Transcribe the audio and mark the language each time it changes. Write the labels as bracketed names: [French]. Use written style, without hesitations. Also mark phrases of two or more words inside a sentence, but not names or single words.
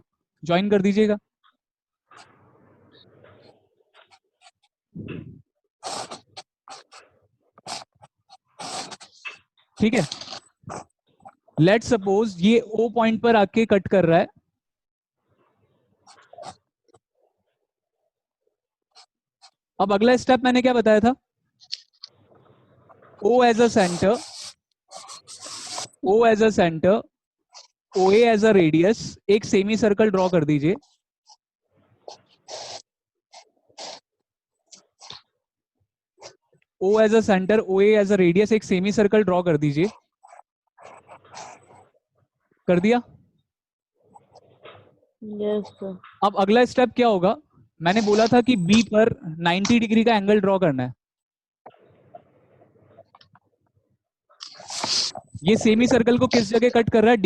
[Hindi] ज्वाइन कर दीजिएगा. ठीक है. [English] let suppose [Hindi] ये ओ पॉइंट पर आके कट कर रहा है. अब अगला स्टेप मैंने क्या बताया था? [English] O as a center, O as a center, OA as a radius, [Hindi] एक [English] semi circle draw [Hindi] कर दीजिए. [English] O as a center, OA as a radius, [Hindi] एक [English] semi circle draw [Hindi] कर दीजिए. कर दिया? [English] Yes, sir. [Hindi] अब अगला स्टेप क्या होगा? मैंने बोला था कि B पर 90 डिग्री का [English] angle draw [Hindi] करना है. ये [English] semi circle [Hindi] को किस जगह कट कर रहा है?